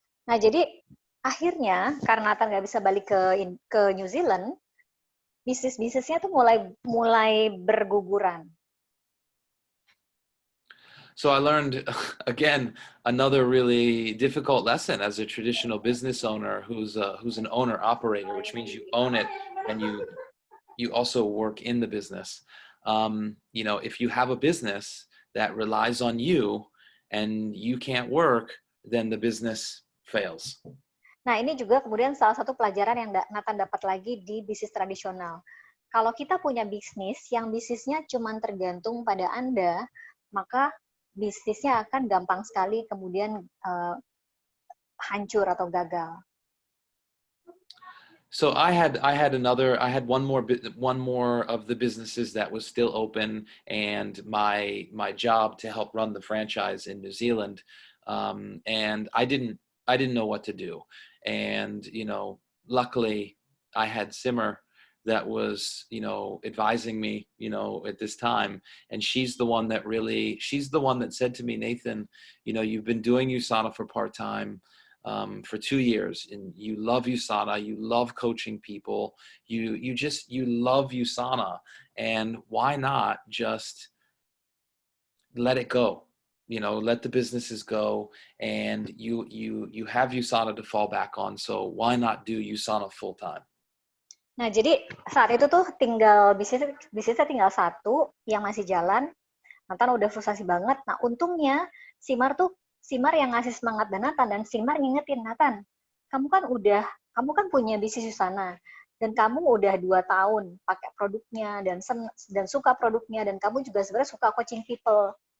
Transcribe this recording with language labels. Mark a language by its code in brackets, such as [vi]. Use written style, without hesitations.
[id] Nah, jadi akhirnya karena Nathan nggak bisa balik ke New Zealand, bisnisnya tuh mulai berguguran. [en] So I learned again another really difficult lesson as a traditional business owner who's an owner operator, which means you own it and you also work in the business. If you have a business that relies on you and you can't work, then the business fails. [id] Nah, ini juga kemudian salah satu pelajaran yang Nathan dapat lagi di bisnis tradisional. Kalau kita punya bisnis yang bisnisnya cuma tergantung pada Anda, maka bisnisnya akan gampang sekali kemudian hancur atau gagal. [en] So I had one more of the businesses that was still open, and my job to help run the franchise in New Zealand, and I didn't know what to do. And, luckily I had Simmer that was, advising me, at this time. And she's the one that said to me, Nathan, you've been doing Usana for part-time for 2 years, and you love Usana, you love coaching people, you love Usana, and why not just let it go? Let the businesses go, and you have Usana to fall back on. So why not do Usana full time? [id] Nah, jadi saat itu tuh tinggal bisnisnya tinggal satu yang masih jalan. Nathan udah frustasi banget. Nah, untungnya Simar yang ngasih semangat Nathan, dan Simar ngingetin Nathan, kamu kan punya bisnis Usana, dan kamu udah 2 tahun pakai produknya dan suka produknya, dan kamu juga sebenarnya suka [en] coaching people.